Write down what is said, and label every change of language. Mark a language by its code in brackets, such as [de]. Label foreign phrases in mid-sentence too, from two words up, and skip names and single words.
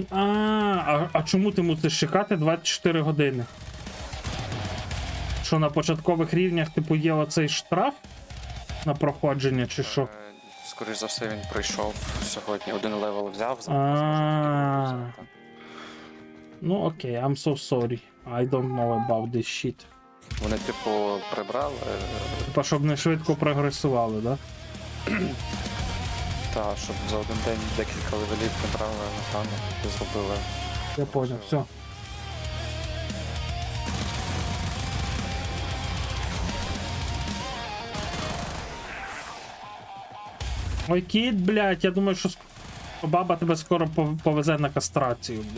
[uk] А чому ти мусиш чекати 24 години? Що на початкових рівнях, типу, є оцей штраф на проходження, чи що? Скоріш за все він пройшов сьогодні. Один левел взяв, Ну окей, [en] I'm so sorry. I don't know about this shit. [uk] Вони, типу, прибрали. Типа, щоб не швидко прогресували, да? Та, щоб за один день декілька левелів прибрали, напевно, і зробили. [ru] Я понял, все. [uk] Ой, кіт, блядь, я думаю, що баба тебе скоро повезе на кастрацію, блядь.